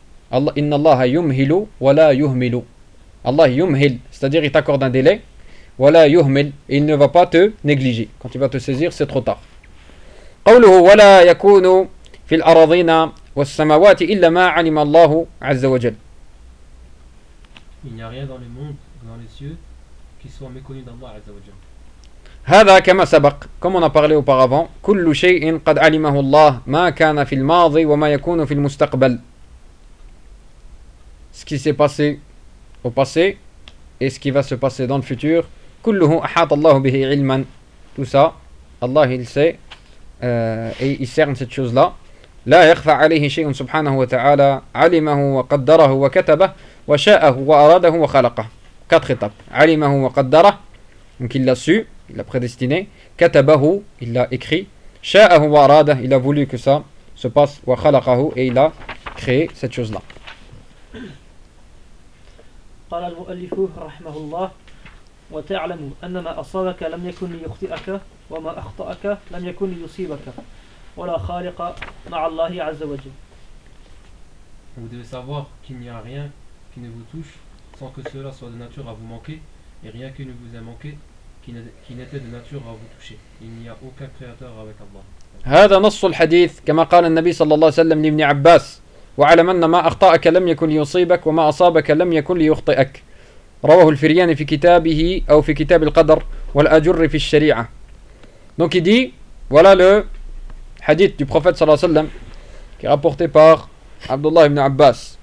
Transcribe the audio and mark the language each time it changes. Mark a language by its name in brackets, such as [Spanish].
[Arabic] Allah ان الله يمهل ولا يهمل. [French] Allah يمهل, c'est-à-dire il t'accorde un délai, [Arabic] ولا يهمل, [French] il ne va pas te négliger. Quand il va te saisir, c'est trop tard. [Arabic] قوله ولا يكون في الأراضين والسماوات إلا ما علم الله عز وجل. [French] Il n'y a rien dans le monde, dans les cieux, qui soit méconnu d'Allah عز وجل. [Arabic] هذا كما سبق, [French] comme on a parlé auparavant, [Arabic] كل شيء قد علمه الله ما كان في الماضي وما يكون في المستقبل. [French] Ce qui s'est passé au passé et ce qui va se passer dans le futur, [Arabic] كله أحاط الله به علما. [French] Tout ça, Allah il sait. Et il cerne cette chose-là. [Arabic] لا يخفى عليه شيء سبحانه وتعالى علمه وقدره وكتبه وشاءه وأراده وخلقه. [French] Quatre étapes. [Arabic] علمه وقدره, [French] donc il l'a su, il l'a prédestiné. كتبه, il l'a écrit. [Arabic] شاءه وأراده, [French] il a voulu que ça se passe. وخلقه, et il a créé cette chose-là. [Arabic] قال المؤلف رحمه الله وتعلم أن ما أصابك لم يكن ليخطئك وما أخطأك لم يكن ليصيبك ولا خالق مع الله عز وجل. [French] Vous devez savoir qu'il n'y a rien qui ne vous touche sans que cela soit de nature à vous manquer et rien qui ne vous ait manqué qui n'était de nature à vous toucher. Il n'y a aucun créateur avec Allah. [Arabic] هذا نص الحديث كما قال النبي صلى الله عليه وسلم لابن عباس وعلم أن ما أخطأك لم يكن ليصيبك وما أصابك لم يكن ليخطئك. رواه الفرياني في كتابه أو في كتاب القدر والأجر في الشريعة. [French] Donc il dit, voilà le hadith du prophète sallallahu alayhi wa sallam qui est rapporté par Abdullah ibn Abbas.